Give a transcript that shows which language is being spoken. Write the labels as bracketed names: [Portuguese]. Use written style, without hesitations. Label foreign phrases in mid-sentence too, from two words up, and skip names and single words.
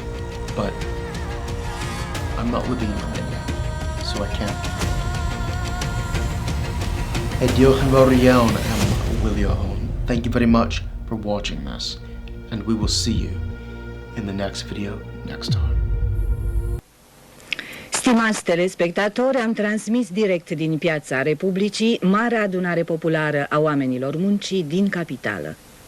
[English] But I'm not living in Romania, so I can't. Thank you very much for watching this, and we will see you in the next video next time. [Romanian] Stimați telespectatori, am transmis direct din Piața Republicii Marea Adunare Populară a Oamenilor Muncii din Capitală.